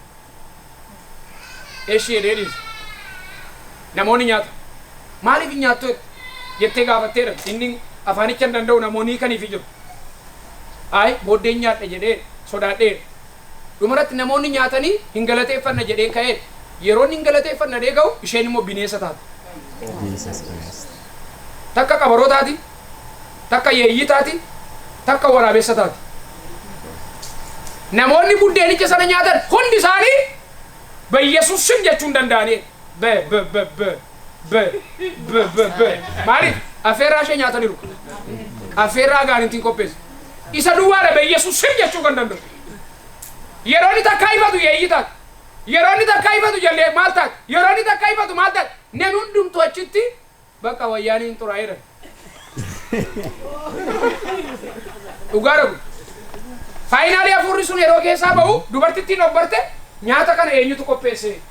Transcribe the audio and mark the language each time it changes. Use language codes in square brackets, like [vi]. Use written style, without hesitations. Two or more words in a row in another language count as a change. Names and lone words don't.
[om] eeshii jedheedhiis namoonni nyaatu maaliif hin nyaattu jettee gaafatteedha inni afaanicha hin danda'u namoonni kaniif jiru ay booddeen nyaadha jedhee sodaadhee dhumarratti namoonni nyaatanii hin galateeffanna jedhee ka'ee yeroo hin galateeffanna deega'u isheen immoo bineensa taatu takka qabarootaati takka yeeyyitaati takka waraabessataati. Namoonni buddeenicha sana nyaatan hundi isaanii [am] በኢየሱስ ስም [om] jechuun danda'anii maaliif affeerraa ishee nyaataniiru affeerraa gaaniitiin qopheessu isa duwwaadha [am] በኢየሱስ ስም [om] jechuu kan danda'u. Yeroo inni takka ifatu yeeyyitaati. Yeroo inni takka ifatu jallee maal taati? Yeroo inni takka ifatu maal taati? Namni hundumtuu achitti bakka wayyaaniin xuraa'eera. Dhugaa dhabu. Faayinaalii hafuurri sun yeroo keessaa bahu dubartittiin obbarte nyaata kana eenyutu qopheesse?